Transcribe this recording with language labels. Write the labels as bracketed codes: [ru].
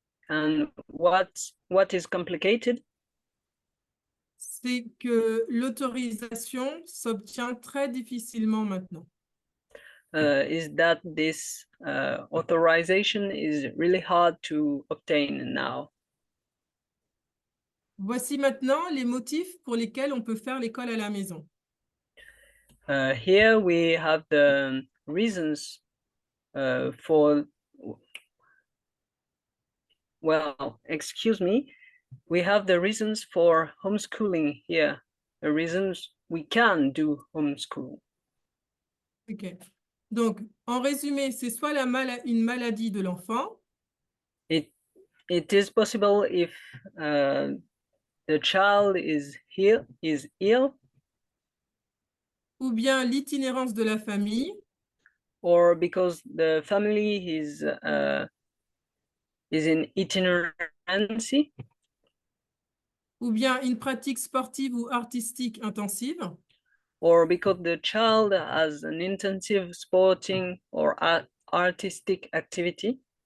[en] And what is complicated? [fr] C'est que l'autorisation s'obtient très difficilement maintenant. [en] Is that this authorization is really hard to obtain now. [fr] Voici maintenant les motifs pour lesquels on peut faire l'école à la maison. [en] Here we have the reasons for, well, excuse me, we have the reasons for homeschooling here, the reasons we can do homeschool. Ok. [fr] Donc, en résumé, c'est soit une maladie de l'enfant, [en] It is possible if the child is ill, [fr] ou bien l'itinérance de la famille, [en] or because the family is in itinerancy, [fr] ou bien une pratique sportive ou artistique intensive, [en] or because the child has an intensive sporting or artistic activity,